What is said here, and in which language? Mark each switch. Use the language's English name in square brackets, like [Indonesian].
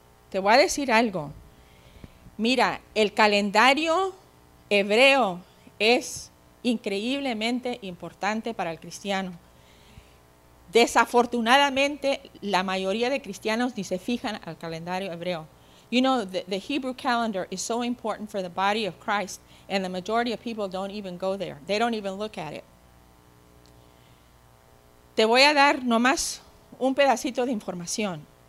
[Spanish] Te voy a decir algo. Mira, el calendario hebreo es increíblemente importante para el cristiano. Desafortunadamente, la mayoría de cristianos ni se fijan al calendario hebreo. [English] You know, the Hebrew calendar is so important for the body of Christ, and the majority of people don't even go there. They don't even look at it. [Spanish] Te voy a dar nomás un pedacito de información.